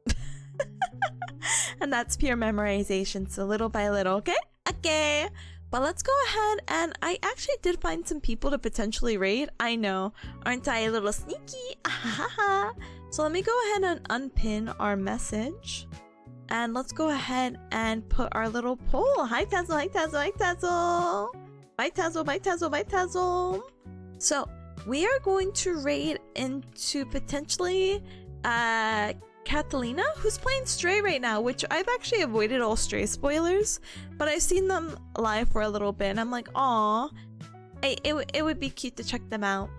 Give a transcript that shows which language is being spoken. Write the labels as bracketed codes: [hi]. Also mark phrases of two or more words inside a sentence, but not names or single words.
[en] And that's pure memorization, so little by little, okay? Okay. But let's go ahead, and I actually did find some people to potentially raid. I know, aren't I a little sneaky? So let me go ahead and unpin our message. And let's go ahead and put our little poll. Hi Tazzle, hi Tazzle, hi Tazzle. Bye Tazzle, bye Tazzle, bye Tazzle. So we are going to raid into potentially Catalina, who's playing Stray right now, which I've actually avoided all Stray spoilers, but I've seen them live for a little bit, and I'm like, aw, it would be cute to check them out.